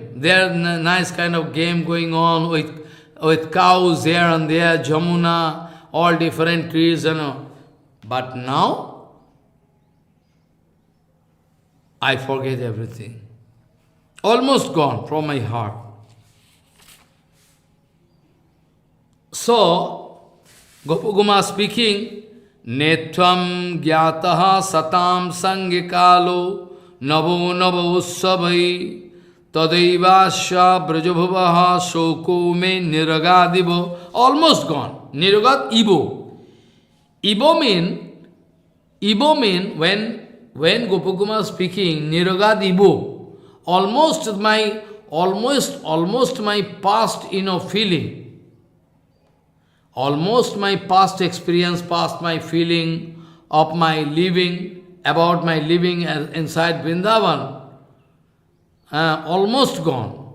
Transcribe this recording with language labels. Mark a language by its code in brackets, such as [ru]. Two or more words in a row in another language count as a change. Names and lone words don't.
[en] There's a nice kind of game going on with cows here and there, Jamuna, all different trees, But now, I forget everything. Almost gone from my heart. So, Gopaguma speaking, [sa] Netvam gyataha satam sangikalo navo navo ussavai tadaivasya brajabhavaha shoko me niragadivo. [en] Almost gone. Niragad, Ibo. Ibo mean when Gopaguma speaking, Niragad Ibo, almost my past feeling. Almost my past experience, past my feeling of my living, about my living inside Vrindavan, almost gone.